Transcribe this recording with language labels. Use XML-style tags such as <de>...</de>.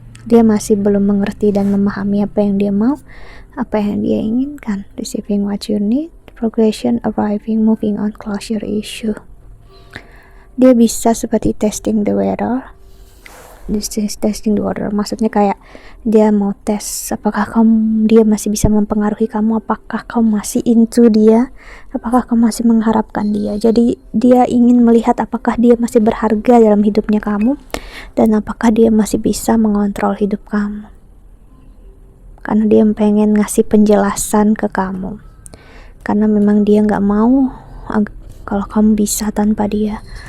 <id>Dia masih belum mengerti dan memahami apa yang dia mau, apa yang dia inginkan.</id> <en>Receiving what you need, progression, arriving, moving on, closure issue.</en> <id>Dia bisa seperti</id> <en>testing the water. This is testing the water,</en> <id>maksudnya kayak dia mau tes apakah dia masih bisa mempengaruhi kamu, apakah kamu masih into dia, apakah kamu masih mengharapkan dia. Jadi dia ingin melihat apakah dia masih berharga dalam hidupnya kamu dan apakah dia masih bisa mengontrol hidup kamu, karena dia pengen ngasih penjelasan ke kamu, karena memang dia gak mau kalau kamu bisa tanpa dia.</id>